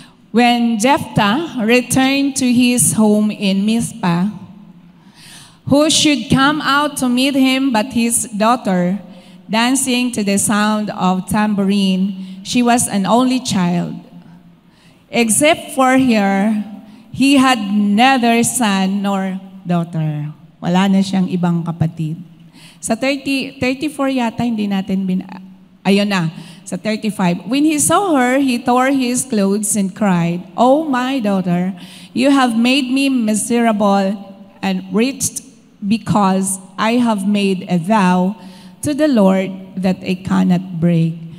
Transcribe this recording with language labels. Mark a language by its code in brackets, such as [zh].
[en] When Jephthah returned to his home in Mizpah, who should come out to meet him but his daughter, dancing to the sound of tambourine? She was an only child. Except for her, he had neither son nor daughter. [tl] Wala na siyang ibang kapatid. Sa 34 yata, hindi natin ayun na. [en] Sa 35, when he saw her, he tore his clothes and cried, "Oh, my daughter, you have made me miserable and wretched because I have made a vow to the Lord that I cannot break."